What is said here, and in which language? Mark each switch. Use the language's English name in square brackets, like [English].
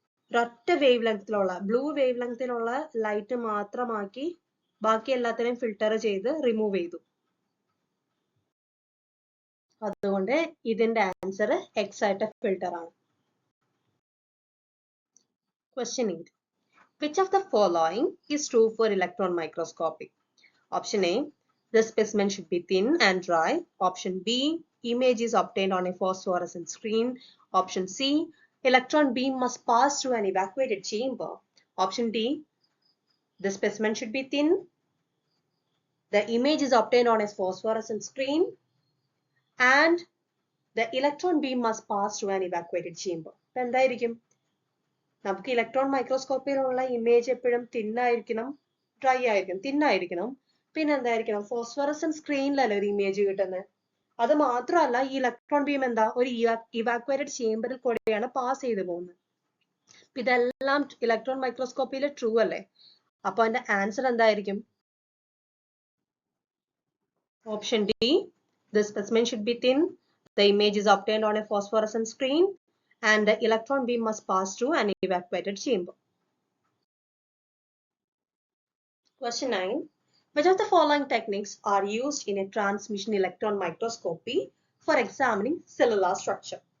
[Malayalam] ഒരൊറ്റ wave ലെങ്തിലുള്ള blue wave ലെങ്തിലുള്ള light മാത്രമാക്കി ബാക്കി എല്ലാത്തിനെയും ഫിൽട്ടർ ചെയ്ത് റിമൂവ് ചെയ്തു. അതുകൊണ്ട് ഇതിന്റെ ആൻസർ എക്സൈറ്റർ ഫിൽട്ടർ ആണ്. [English] Question 8. Which of the following is true for electron microscopy? Option A, the specimen should be thin and dry. Option B, image is obtained on a phosphorescent screen. Option C, electron beam must pass through an evacuated chamber. Option D, the specimen should be thin, the image is obtained on a phosphorescent screen, and the electron beam must pass through an evacuated chamber. [Malayalam] എന്തായിരിക്കും? നമുക്ക് electron മൈക്രോസ്കോപ്പിയിലുള്ള image എപ്പോഴും തിന്നായിരിക്കണം, dry ആയിരിക്കണം, തിന്നായിരിക്കണം. പിന്നെ എന്തായിരിക്കണം? ഫോസ്ഫറസൻ സ്ക്രീനിലല്ലേ ഒരു image കിട്ടുന്നത്. അത് മാത്രമല്ല, ഈ ഇലക്ട്രോൺ ബീം എന്താ? ഒരു ഇവാക്വേറ്റഡ് ചേമ്പറിൽ കൂടെയാണ് പാസ് ചെയ്തു പോകുന്നത്. ഇതെല്ലാം ഇലക്ട്രോൺ മൈക്രോസ്കോപ്പിയിൽ ട്രൂ അല്ലേ? അപ്പൊ അതിന്റെ ആൻസർ എന്തായിരിക്കും? [English] Option D, the specimen should be thin, the image is obtained on a phosphorescent screen, and the electron beam must pass through an evacuated chamber. Question 9. Which of the following techniques are used in a transmission electron microscopy for examining cellular structure?